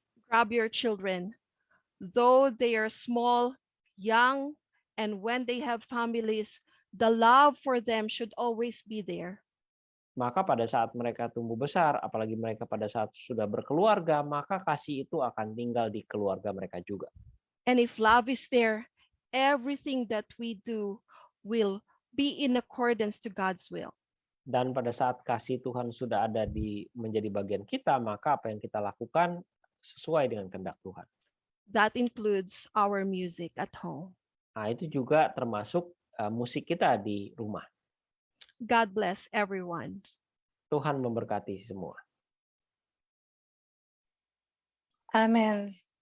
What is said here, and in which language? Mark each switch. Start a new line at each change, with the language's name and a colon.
English: Grab your children, though they are small, young, and when they have families, the love for them should always be there.
Indonesian: Maka pada saat mereka tumbuh besar, apalagi mereka pada saat sudah berkeluarga, maka kasih itu akan tinggal di keluarga mereka juga.
English: And if love is there, everything that we do will be in accordance to God's will.
Indonesian: Dan pada saat kasih Tuhan sudah ada menjadi bagian kita, maka apa yang kita lakukan sesuai dengan kehendak Tuhan.
English: That includes our music at home.
Indonesian: Nah, itu juga termasuk musik kita di rumah.
English: God bless everyone.
Indonesian: Tuhan memberkati semua. Amen.